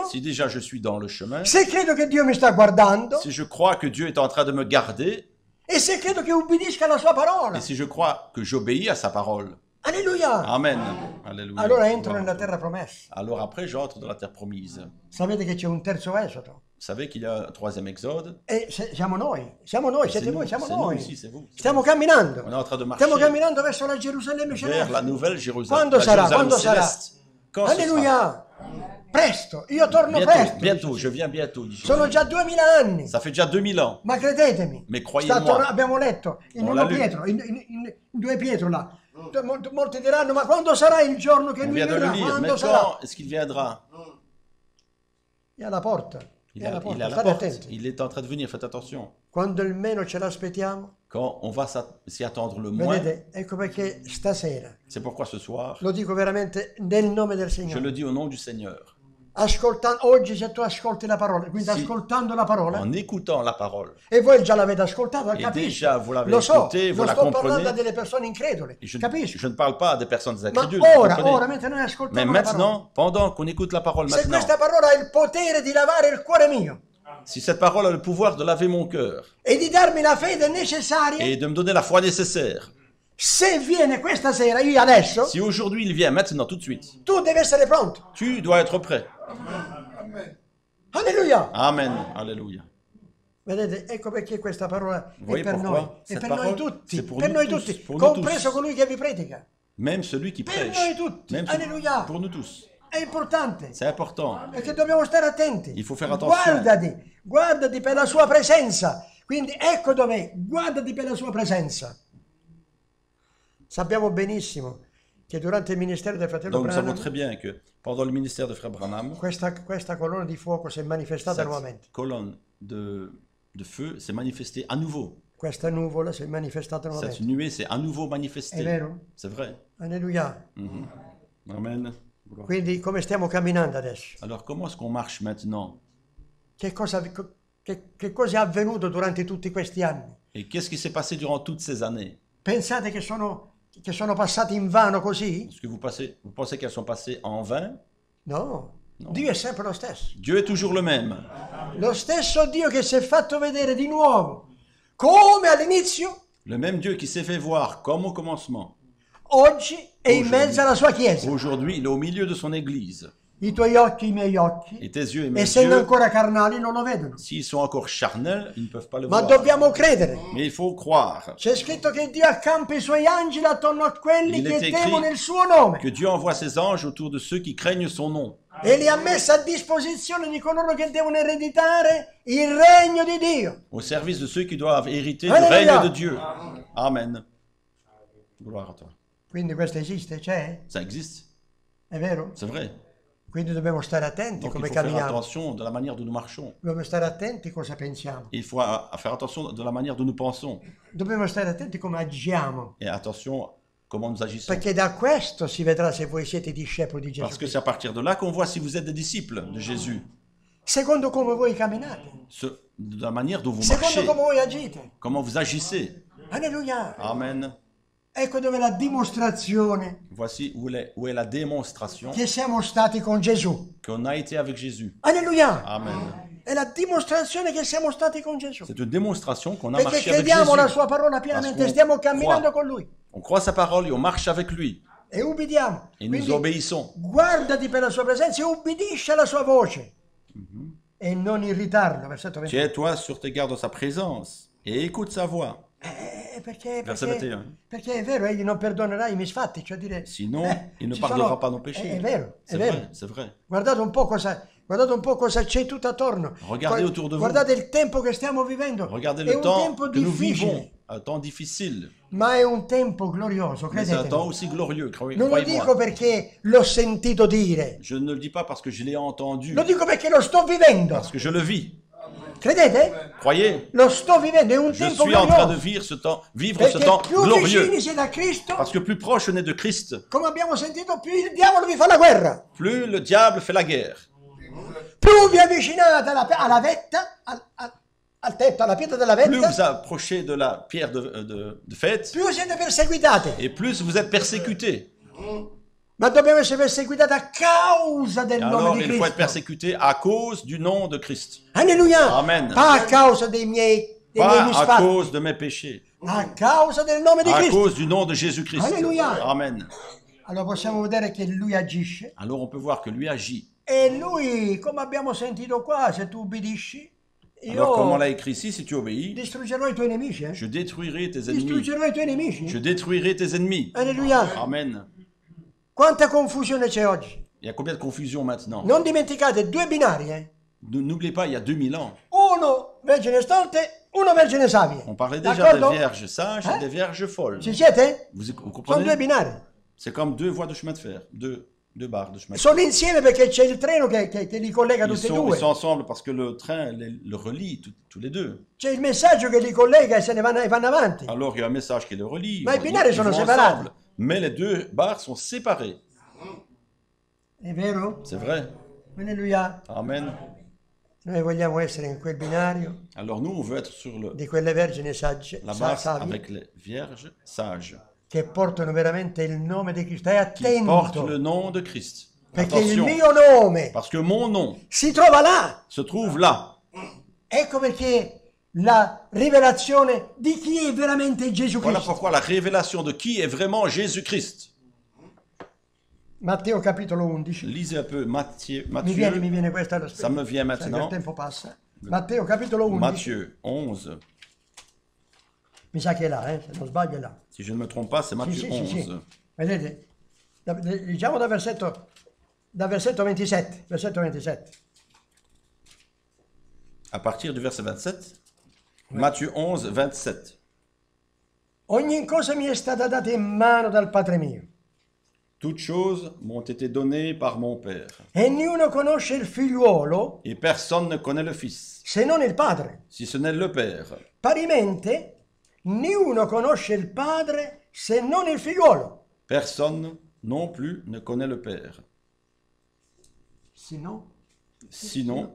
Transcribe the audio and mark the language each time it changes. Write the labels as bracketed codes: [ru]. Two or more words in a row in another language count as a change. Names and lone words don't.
[fr] Si déjà je suis dans le chemin, [it] se credo che Dio mi sta guardando [fr] si je crois que Dieu est en train de me garder, [it] e se credo che ubbidisca alla sua parola. [fr] et si je crois que j'obéis à sa parole. [it] Alleluia! [fr] Amen. Alléluia. [it] Allora entro nella terra promessa. [fr] Alors après, j'entre dans la terre promise. Vous [it] Sapete che c'è un terzo esodo? [fr] savez qu'il y a un troisième exode. [it] E siamo noi, siete voi, siamo [fr] C'est nous [it] noi. [fr] aussi, c'est vous. [it] Stiamo camminando. [fr] On est en train de marcher [it] Stiamo camminando verso la Gerusalemme [fr] vers la [it] celeste. [fr] nouvelle Jérusalem. [it] Quando la sarà? [fr] Jérusalem [it] Quando sarà? [fr] céleste. Quand ce sera? [it] Alleluia! presto, io torno [fr] Bientôt, [it] presto. [fr] bientôt, je viens bientôt, dit Jésus. [it] Sono già 2000 anni. [fr] Ça fait déjà 2000 ans. [it] Ma credetemi, [fr] Mais croyez-moi. [it] abbiamo letto in [fr] On l'a 1 lu. [it] Pietro, in 2 Pietro là. Molti diranno, ma quando sarà il giorno che [fr] On lui vient de le [it] verrà? [fr] lire. Mais [it] Quando sarà? [fr] quand est-ce qu'il viendra? [it] È alla porta. [fr] Il [it] È [fr] est [it] alla [fr] à [it] porta, [fr] la [it] state [fr] porte. [it] attenti. [fr] Il est en train de venir, faites attention. [it] Quando il meno ce l'aspettiamo, [fr] Quand on va s'y attendre le moins, [it] vedete, ecco perché stasera, [fr] c'est pourquoi ce soir, [it] lo dico veramente nel nome del [fr] je [it] Signore, [fr] le dis au nom du Seigneur. [it] oggi se tu ascolti la parola, quindi Sì. ascoltando la parola, [fr] En écoutant la parole. [it] e voi già l'avete ascoltato, [fr] Et [it] capisco, [fr] déjà, vous l'avez [it] lo so, [fr] écouté, vous [it] non la sto parlando a [fr] comprenez. [it] delle persone incredule, [fr] Et je [it] capisco, [fr] ne parle pas à des personnes [it] ma [fr] incrédules. vous comprenez. [it] ora, mentre noi [fr] Mais [it] ascoltiamo la parola, [fr] maintenant, pendant qu'on écoute la parole [it] se [fr] maintenant, [it] questa parola ha il potere di lavare il cuore mio [fr] si cette parole a le pouvoir de laver mon cœur [it] e di darmi la fede necessaria, [fr] et de me donner la foi nécessaire, [it] se viene questa sera, io adesso, [fr] si aujourd'hui il vient, maintenant, tout de suite, [it] tu devi essere pronto. [fr] tu dois être prêt. [it] Alleluia! [fr] Amen. Alléluia. [it] Vedete, ecco perché questa parola è Voi per [fr] pourquoi? [it] noi, è [fr] Cette [it] per noi [fr] parole, [it] tutti, [fr] c'est pour [it] per [fr] nous [it] noi [fr] tous, [it] tutti, [fr] pour nous [it] compreso [fr] tous. [it] colui che vi predica. [fr] Même celui qui [it] Per [fr] prêche. [it] noi tutti, [fr] Même [it] alleluia. [fr] pour nous tous. [it] È importante, [fr] C'est important. [it] perché dobbiamo stare attenti. [fr] Il faut faire attention. [it] Guardati per la sua presenza. Quindi ecco dov'è, guardati per la sua presenza. Sappiamo benissimo che durante il ministero del fratello [fr] Donc nous savons Branham très bien que pendant le ministère de Frère Branham, [it] questa colonna di fuoco si è manifestata nuovamente. [fr] cette colonne de feu s'est manifestée à nouveau. [it] Questa nuvola si è manifestata [fr] Cette [it] nuovamente. [fr] nuée s'est à nouveau [it] È [fr] manifestée. [it] vero? [fr] C'est vrai. [it] Alleluia. [fr] Amen. Gloire. [it] Quindi come stiamo camminando adesso? [fr] Alors comment est-ce qu'on marche maintenant? [it] Che cosa è avvenuto durante tutti questi anni? [fr] Et qu'est-ce qui s'est passé durant toutes ces années? [it] Pensate che sono passati in vano così? [fr] Est-ce que vous pensez qu'elles sont passées en vain? [it] No. No. Dio è sempre lo stesso. [fr] Dieu est toujours le même. [it] Lo stesso Dio che si è fatto vedere di nuovo, come all'inizio, [fr] Le même Dieu qui s'est fait voir comme au commencement. [it] oggi è in mezzo alla sua Chiesa. [fr] Aujourd'hui, il est au milieu de son Église. [it] I tuoi occhi, i miei occhi, [fr] Et tes yeux et mes [it] essendo [fr] yeux, [it] ancora carnali, non lo vedono. [fr] s'ils sont encore charnels, ils ne peuvent pas le [it] Ma [fr] voir. [it] dobbiamo credere. [fr] Mais il faut croire [it] C'è scritto che Dio accampa i suoi angeli attorno a quelli [fr] Il [it] che [fr] est écrit [it] temono il suo nome [fr] que Dieu envoie ses anges autour de ceux qui craignent son nom [it] e li ha messi a disposizione di coloro che devono ereditare il regno di Dio. [fr] au service de ceux qui doivent hériter du Alléluia. règne de Dieu. Amen. Gloire à toi. [it] Quindi questo esiste, c'è? [fr] Ça existe, [it] È vero? [fr] c'est vrai. [it] Quindi dobbiamo stare attenti [fr] Donc il [it] come [fr] faut faire [it] camminiamo. [fr] attention de la manière dont nous marchons. [it] Dobbiamo stare attenti cosa pensiamo. [fr] Il faut faire attention de la manière dont nous pensons. [it] Dobbiamo stare attenti come agiamo. [fr] Et attention comment nous agissons. [it] Perché da questo si vedrà se voi siete discepoli di Gesù [fr] Parce que [it] Cristo. [fr] c'est à partir de là qu'on voit si vous êtes des disciples de Jésus. [it] Secondo come voi camminate. [fr] De la manière dont vous [it] Secondo [fr] marchez, [it] come voi agite. [fr] comment vous agissez. [it] Alleluia. [fr] Amen. [it] Ecco dove la dimostrazione [fr] Voici où est la démonstration [it] che siamo stati con Gesù. [fr] qu'on a été avec Jésus. [it] Alleluia. [fr] Amen. [it] È la dimostrazione che siamo stati con Gesù. [fr] C'est une démonstration qu'on a [it] Perché [fr] marché avec [it] crediamo la [fr] Jésus. [it] sua parola pienamente, [fr] Parce qu'on [it] stiamo camminando [fr] croit. [it] con Lui. [fr] On croit sa parole et on marche avec lui. [it] E ubbidiamo. [fr] Et nous [it] Quindi [fr] obéissons. [it] guardati per la sua presenza e ubbidisci alla sua voce. E non irritarlo. Versetto 20. [fr] Tiens-toi sur tes gardes de sa présence et écoute sa voix. [it] Perché [fr] Verset 21. [it] è vero, egli non perdonerà i misfatti, cioè dire... [fr] Sinon, il ne [it] ci [fr] pardonnera [it] sono- [fr] pas nos péchés. [it] È vero, è [fr] C'est [it] vero. [fr] vrai, c'est vrai. [it] Guardate un po' cosa c'è tutto attorno. [fr] Regardez autour de vous. [it] Guardate il tempo che stiamo vivendo. [fr] Regardez [it] è [fr] le [it] un [fr] temps [it] tempo [fr] que nous [it] difficile, [fr] vivons, un temps difficile. [it] ma è un tempo glorioso, [fr] Mais c'est un [it] credetemi. [fr] temps aussi glorieux, [it] Non lo dico [fr] croyez-moi. [it] perché l'ho sentito dire, [fr] Je ne le dis pas parce que je l'ai entendu, [it] lo dico perché lo sto vivendo. [fr] parce que je le vis. [it] Credete? [fr] Croyez, [it] Lo sto vivendo, è un [fr] je [it] tempo [fr] suis en train de [it] glorioso. [fr] vivre ce [it] Perché [fr] temps [it] più [fr] glorieux. [it] vicini siete a Cristo, [fr] Parce que plus proche on est de Christ, [it] come abbiamo sentito, più il diavolo vi fa la guerra. [fr] plus le diable fait la guerre. [it] Più vi avvicinate alla vetta, al tetto, alla pietra della [fr] Plus [it] vetta, [fr] vous approchez de la pierre de fête, [it] più siete perseguitate. [fr] et plus vous êtes persécutés. [it] Ma dobbiamo essere perseguitati a causa del [fr] Et [it] nome [fr] alors, [it] di [fr] il faut être [it] Cristo. [fr] persécuté à cause du nom de Christ. [it] Alleluia! [fr] Amen. [it] Pas a causa dei miei [fr] Pas à [it] misfatti, [fr] cause de mes péchés, [it] a causa del nome di [fr] à [it] Cristo. [fr] cause du nom de Jésus-Christ. Alléluia. Amen. [it] Allora possiamo vedere che lui agisce [fr] Alors on peut voir que lui agit. [it] e lui, come abbiamo sentito qua, se tu ubbidisci, [fr] Alors comme on [it] io [fr] l'a écrit ici, si tu obéis, [it] distruggerò i tuoi nemici. [fr] je détruirai tes ennemis. [it] Distruggerò i tuoi nemici. [fr] Je détruirai tes ennemis. [it] Alleluia! [fr] Amen. [it] Quanta confusione c'è oggi. [fr] Il y a combien de confusion maintenant? [it] Non dimenticate, due binari, eh? [fr] N'oubliez pas, il y a 2000 ans, [it] Uno vergine stolte, uno vergine savie. [fr] on parlait déjà [it] D'accordo? [fr] des vierges sages et des vierges folles. [it] Ci siete? [fr] Vous [it] Sono due [fr] comprenez? [it] binari. [fr] C'est comme deux voies de chemin de fer, deux barres de chemin de fer. [it] Sono insieme perché c'è il treno che li collega [fr] Ils [it] tutti e [fr] sont [it] due. [fr] ensemble parce que le train le relie tous les deux. [it] C'è il messaggio che li collega e se ne vanno avanti. [fr] Alors il y a un message qui les relie. [it] Ma i binari sono [fr] vont [it] separati. [fr] ensemble. Mais les deux barres sont séparées. [it] È vero? [fr] C'est vrai. [it] Alleluia. [fr] Amen. [it] Noi vogliamo essere in quel binario [fr] Alors nous, on veut être sur [it] di quelle vergini sagge, [fr] la barre [it] savie, [fr] avec les vierges sages [it] che portano veramente il nome di Cristo. Stai [fr] qui portent le [it] attento, [fr] nom de Christ. [it] perché il [fr] Attention, [it] mio nome [fr] parce que mon nom [it] si trova là. [fr] se trouve là. [it] Ecco perché la rivelazione di chi è veramente Gesù [fr] Voilà [it] Cristo. [fr] pourquoi la révélation de qui est vraiment Jésus-Christ. [it] Matteo capitolo 11. [fr] Lisez un peu Matthieu, [it] Mi viene questo allo [fr] ça me vient [it] Sai che il [fr] maintenant. [it] tempo passa. Matteo capitolo 11. [fr] Matthieu 11. [it] Mi sa che è là, se non sbaglio è là. [fr] Si je ne me trompe pas, c'est Matthieu 11. [it] Vedete? Diciamo dal versetto 27. Versetto 27. [fr] À partir du verset 27. Matthieu 11, 27. [it] Ogni cosa mi è stata data in mano dal Padre mio. [fr] Toutes choses m'ont été données par mon Père. [it] E nessuno conosce il figliuolo [fr] Et personne ne connaît le Fils, [it] se non il Padre. [fr] si ce n'est le Père. [it] Parimente, nessuno conosce il Padre se non il figliuolo. [fr] Personne non plus ne connaît le Père, Sinon, sinon